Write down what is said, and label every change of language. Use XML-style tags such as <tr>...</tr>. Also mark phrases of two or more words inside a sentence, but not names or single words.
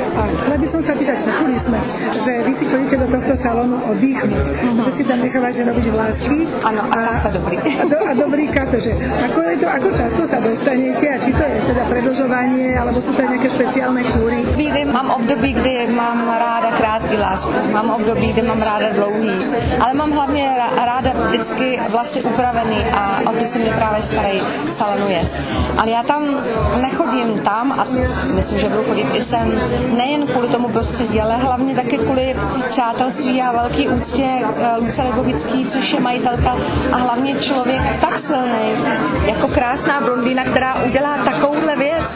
<sk>A chcela by som sa pýtať, počuli sme, že vy si chodíte do tohto salónu oddychnúť, že si tam nechávate robiť vlásky. Áno, a kafe dobrý. A dobrý kafe, že ako často sa dostanete a či to je teda predĺžovanie, alebo sú to nejaké špeciálne kúry?</sk> <cs>Mám období, kdy mám ráda krátký lásku, mám období, kdy mám ráda dlouhý, ale mám hlavně ráda vždycky vlastně upravený a o ty se mě právě starají salonu Yes. Ale já tam nechodím tam a myslím, že budu chodit i sem nejen kvůli tomu prostředí, ale hlavně taky kvůli přátelství a velký úctě Luce Libovický, což je majitelka a hlavně člověk tak silný, jako krásná blondýna, která udělá takovouhle věc.</cs>